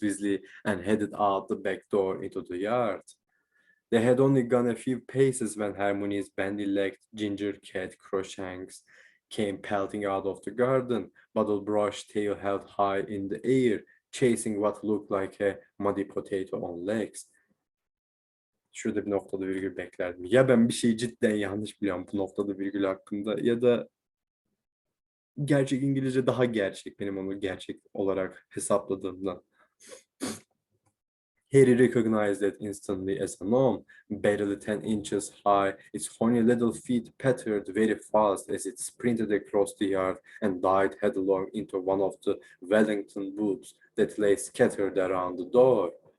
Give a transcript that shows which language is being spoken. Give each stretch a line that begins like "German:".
English: Weasley and headed out the back door into the yard. They had only gone a few paces when Hermione's bandy-legged ginger cat Crookshanks came pelting out of the garden, bottle-brush tail held high in the air, chasing what looked like a muddy potato on legs.
Turkish: Şurada bir noktada virgül beklerdim. Ya ben bir şeyi cidden yanlış biliyorum bu noktada virgül hakkında ya da gerçek İngilizce daha gerçek benim onu gerçek olarak hesapladığımdan.
English: Harry recognized it instantly as a gnome, barely 10 inches high. Its horny little feet pattered very fast as it sprinted across the yard and dived headlong into one of the Wellington boots that lay scattered around the door.